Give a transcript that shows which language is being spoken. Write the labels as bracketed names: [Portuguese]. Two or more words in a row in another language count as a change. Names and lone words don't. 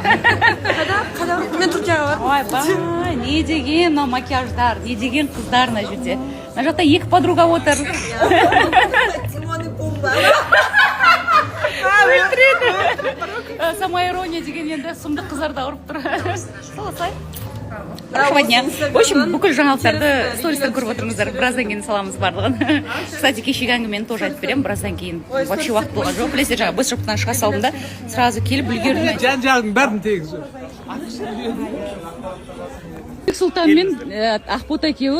[Kazakh] Қада? Мен Түркияға бардым. Ойбай, не деген мына макияждар, не деген қыздар мына жерде. Мына жақта екі подруга отыр. Самоирония деген енді сұмдық қыздарда ұрып тұр. Солай. [Russian] Хорошего дня. В общем, [Kazakh] бүкіл жаңалықтарды стористен көріп отырыңыздар. Біраздан кейін саламыз барлығын. Кстати, кешегі әңгімені тоже айтып беремін. Біраздан кейін вообще уақыт болған жоқ. Білесіздер, жаңа бос жоқтан шыға салдым да сразу келіп үлгердім. Жан-жағың бәрін тегіз. Бексұлтан мен Ақбота екеуі